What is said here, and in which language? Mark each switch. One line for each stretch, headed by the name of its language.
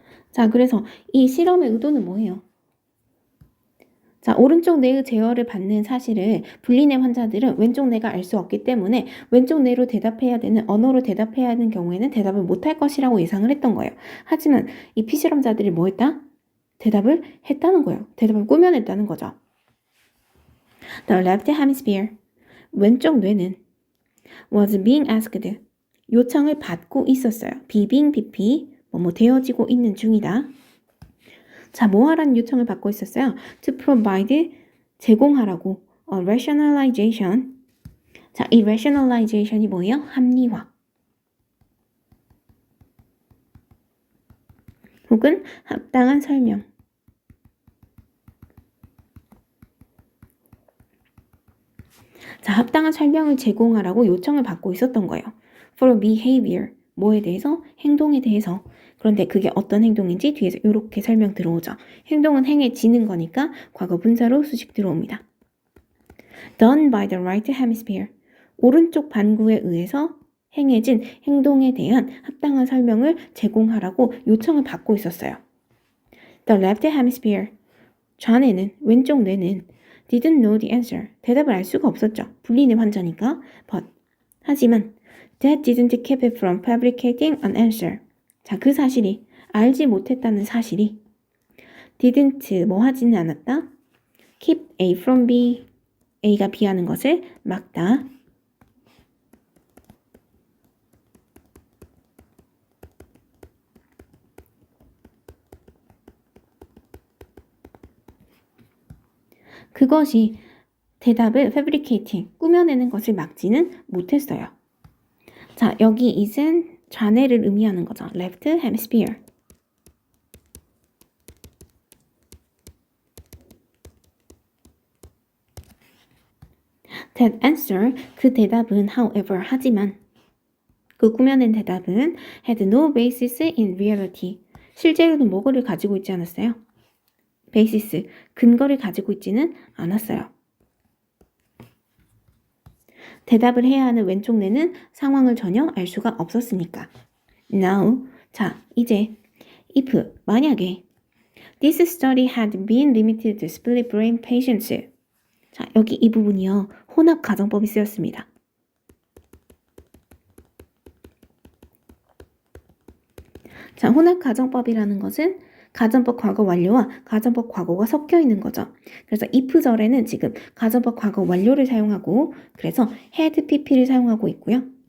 Korean: 자, 그래서 이 실험의 의도는 뭐예요? 자, 오른쪽 뇌의 제어를 받는 사실을 분리뇌 환자들은 왼쪽 뇌가 알 수 없기 때문에 왼쪽 뇌로 대답해야 되는, 언어로 대답해야 하는 경우에는 대답을 못할 것이라고 예상을 했던 거예요. 하지만 이 피실험자들이 뭐 했다? 대답을 했다는 거예요. 대답을 꾸며냈다는 거죠.
English: The left hemisphere,
Korean: 왼쪽 뇌는
English: was being asked,
Korean: 요청을 받고 있었어요. being, BP, 뭐뭐 되어지고 있는 중이다. 자, 뭐 하라는 요청을 받고 있었어요?
English: To provide,
Korean: 제공하라고.
English: rationalization.
Korean: 자, 이 rationalization이 뭐예요? 합리화. 혹은 합당한 설명. 자, 합당한 설명을 제공하라고 요청을 받고 있었던 거예요.
English: For behavior,
Korean: 뭐에 대해서? 행동에 대해서. 그런데 그게 어떤 행동인지 뒤에서 이렇게 설명 들어오죠. 행동은 행해지는 거니까 과거 분사로 수식 들어옵니다.
English: Done by the right hemisphere,
Korean: 오른쪽 반구에 의해서 행해진 행동에 대한 합당한 설명을 제공하라고 요청을 받고 있었어요.
English: The left hemisphere,
Korean: 좌뇌는, 왼쪽 뇌는
English: didn't know the answer,
Korean: 대답을 알 수가 없었죠. 분리뇌 환자니까.
English: But,
Korean: 하지만
English: that didn't keep it from fabricating an answer.
Korean: 자, 그 사실이, 알지 못했다는 사실이 didn't 뭐 하지는 않았다. keep A from B. A가 B 하는 것을 막다. 그것이 대답을 fabricating, 꾸며내는 것을 막지는 못했어요. 자, 여기 is은 좌뇌를 의미하는 거죠.
English: left hemisphere. That answer,
Korean: 그 대답은
English: however,
Korean: 하지만 그 꾸며낸 대답은
English: had no basis in reality.
Korean: 실제로는 뭐를 가지고 있지 않았어요? basis, 근거를 가지고 있지는 않았어요. 대답을 해야 하는 왼쪽 뇌는 상황을 전혀 알 수가 없었으니까.
English: Now,
Korean: 자, 이제
English: if,
Korean: 만약에
English: this study had been limited to split brain patients.
Korean: 자, 여기 이 부분이요. 혼합 가정법이 쓰였습니다. 자, 혼합 가정법이라는 것은 가정법 과거 완료와 가정법 과거가 섞여 있는 거죠. 그래서 if절에는 지금 가정법 과거 완료를 사용하고 그래서 had pp를 사용하고 있고요.